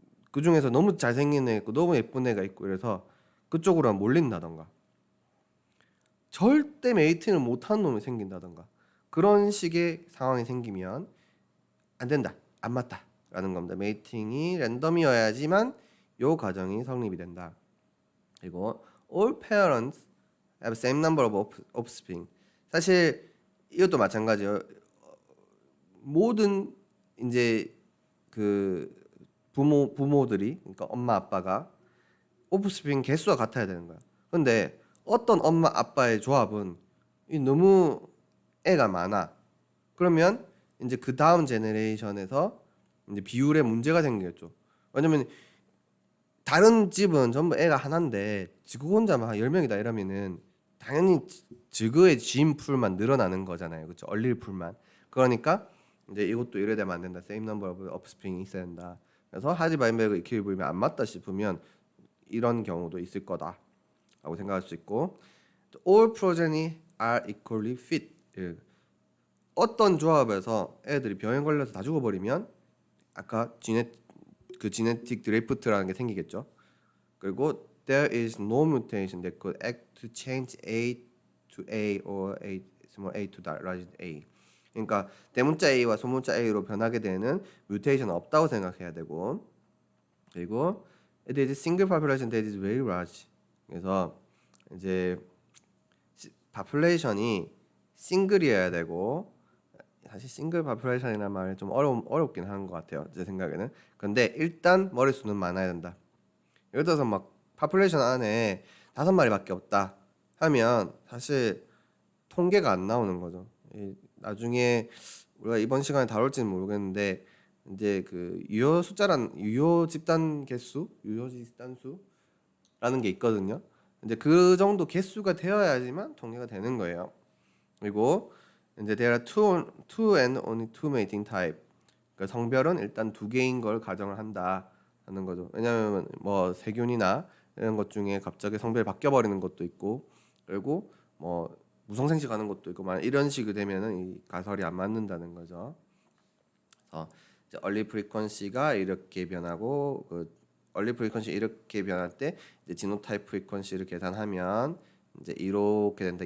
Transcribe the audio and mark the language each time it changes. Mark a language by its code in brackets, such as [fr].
[ko] 그 중에서 너무 잘생긴 애 있고 너무 예쁜 애가 있고 이래서 그쪽으로 몰린다던가 절대 메이팅을 못하는 놈이 생긴다던가 그런 식의 상황이 생기면 안 된다, 안 맞다 라는 겁니다. 메이팅이 랜덤이어야지만 요 가정이 성립이 된다. 그리고 [en] all parents have same number of offspring. [ko] 사실 이것도 마찬가지예요. 모든 이제 그 부모들이 그러니까 엄마 아빠가 오프스프링 개수가 같아야 되는 거야. 근데 어떤 엄마 아빠의 조합은 너무 애가 많아. 그러면 이제 그 다음 제너레이션에서 이제 비율에 문제가 생기겠죠. 왜냐면 다른 집은 전부 애가 하나인데 지구 혼자만 한 10명이다 이러면은 당연히 지구의 지인 풀만 늘어나는 거잖아요. 그렇죠? 얼릴 풀만. 그러니까 이제 이것도 이래 되면 안 된다. [en] same number of offspring이 [ko] 있어야 된다. 그래서 하지-바인베르그 이퀄리브리움이 안 맞다 싶으면 이런 경우도 있을 거다라고 생각할 수 있고 [en] all progeny are equally fit. [ko] 예. 어떤 조합에서 애들이 병에 걸려서 다 죽어버리면 아까 지네틱 드리프트라는 게 생기겠죠. 그리고 [en] there is no mutation that could act to change A to A or A small a to large A. [ko] 그러니까 대문자 A와 소문자 A로 변하게 되는 뮤테이션은 없다고 생각해야 되고 그리고 [en] it is single population that is very large. [ko] 그래서 이제 파퓰레이션이 싱글이어야 되고 사실 싱글 파퓰레이션이라는 말이 좀 어렵긴 한 것 같아요. 제 생각에는. 근데 일단 머릿수는 많아야 된다. 예를 들어서 막 파퓰레이션 안에 5마리밖에 없다 하면 사실 통계가 안 나오는 거죠. 나중에 우리가 이번 시간에 다룰지는 모르겠는데 이제 그 유효 집단 개수, 유효 집단 수라는 게 있거든요. 이제 그 정도 개수가 되어야지만 통계가 되는 거예요. 그리고 이제 [en] there are two and only two mating type. [ko] 그러니까 성별은 일단 두 개인 걸 가정을 한다 하는 거죠. 왜냐하면 뭐 세균이나 이런 것 중에 갑자기 성별이 바뀌어 버리는 것도 있고, 그리고 뭐 무성생식 하는 것도 있고, 막 이런 식이 되면은 이 가설이 안 맞는다는 거죠. 그래서 이제 얼리 프리퀀시가 이렇게 변하고, 그 얼리 프리퀀시 이렇게 변할 때 이제 지노타입 프리퀀시를 계산하면 이제 이렇게 된다.